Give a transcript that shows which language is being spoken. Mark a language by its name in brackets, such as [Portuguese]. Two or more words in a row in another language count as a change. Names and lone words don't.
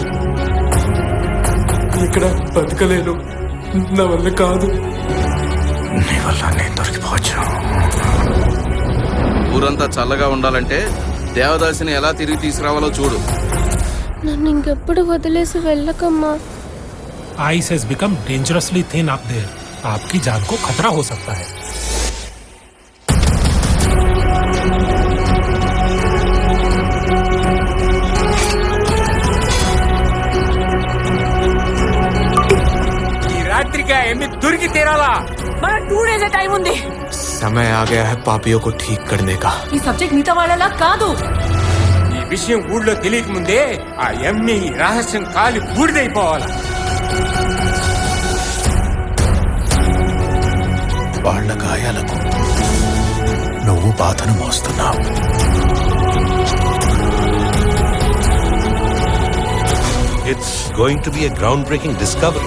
[Telugu] ఇక్కడ బతకలేను, నా వల్ల కాదు. నీ వల్ల నేను దొరికిపోవచ్చు. ఊరంతా చల్లగా ఉండాలంటే దేవదాసిని ఎలా తిరిగి తీసుకురావాలో చూడు. నన్ను ఇంకెప్పుడు వదిలేసి వెళ్ళకమ్మా. [English] आइस has become dangerously thin up there. [Hindi] आपकी जान को खतरा हो सकता है. [Telugu] దొరికి తీరాలా? మన [English] 2 days time [Telugu] ఉంది. [Hindi] समय आ गया है पापियों को ठीक करने का. [Telugu] ఈ సబ్జెక్ట్ మిగతా వాళ్ళలా కాదు. ఈ విషయం ఊళ్ళో తెలియక ముందే ఆ ఎమ్మి రహస్యం కాలి బూడిదైపోవాలా? వాళ్ళ గాయాలకు నువ్వు బాధను మోస్తున్నావు. [English] It's going to be a groundbreaking discovery.